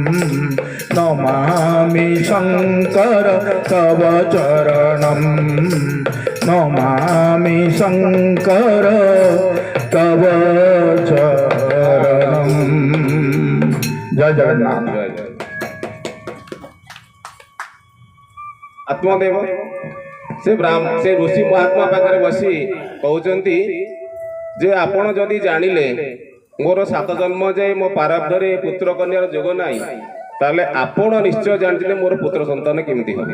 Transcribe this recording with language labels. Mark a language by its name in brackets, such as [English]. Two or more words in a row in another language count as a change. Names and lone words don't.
[Sanskrit] নমামি শঙ্কর তব চরণম নমামি শঙ্কর তব চরণম জয় জগন্নাথ। [Odia] ଆତ୍ମଦେବ ସେ ଋଷି ମହାତ୍ମା ପାଖରେ ବସି କହୁଛନ୍ତି ଯେ ଆପଣ ଯଦି ଜାଣିଲେ ମୋର 7 ଜନ୍ମ ଯାଏ ମୋ ପାରବ୍ଧରେ ପୁତ୍ର କନ୍ୟାର ଯୋଗ ନାହିଁ, ତାହେଲେ ଆପଣ ନିଶ୍ଚୟ ଜାଣିଥିଲେ ମୋର ପୁତ୍ର ସନ୍ତାନ କେମିତି ହେବ।